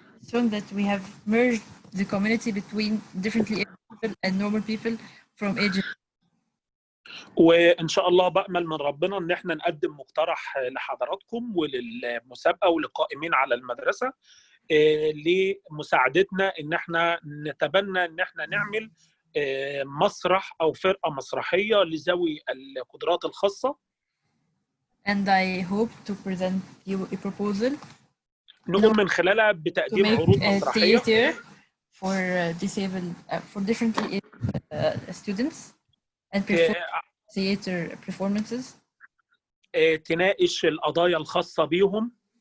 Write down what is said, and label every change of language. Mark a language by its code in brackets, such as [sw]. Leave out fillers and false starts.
[en] Shown that we have merged the community between differently able people and normal people from Egypt. [ar] وإن شاء الله بأمل من ربنا إن إحنا نقدم مقترح لحضراتكم وللمسابقة ولقائمين على المدرسة لمساعدتنا إن إحنا نتبنى إن إحنا نعمل مسرح أو فرقة مسرحية لذوي القدرات الخاصة. [en] And I hope to present you a proposal. [ar] نقوم من خلالها بتقديم عروض مسرحية [en] for disabled for differently able students and theater performances. [ar] تناقش القضايا الخاصة بيهم.